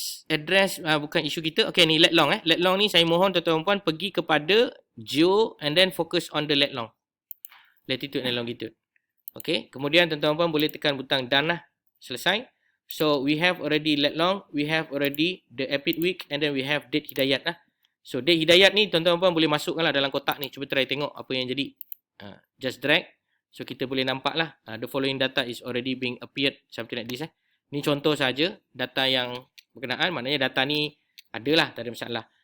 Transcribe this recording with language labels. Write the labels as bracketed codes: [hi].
[ms] address bukan isu kita. Okay, ni lat long Lat long ni saya mohon tuan-tuan puan pergi kepada geo [en] and then focus on the lat long. Latitude and longitude. [ms] Okay, kemudian tuan-tuan puan boleh tekan butang done lah. Selesai. [en] So we have already lat long, we have already the epic week and then we have date hidayat lah. [ms] So date hidayat ni tuan-tuan puan boleh masukkan lah dalam kotak ni. Cuba try tengok apa yang jadi. [en] Just drag. [ms] So kita boleh nampak lah. [en] The following data is already being appeared. Something like this [ms] Ni contoh saja data yang berkenaan. Maknanya data ni adalah, tak ada masalah.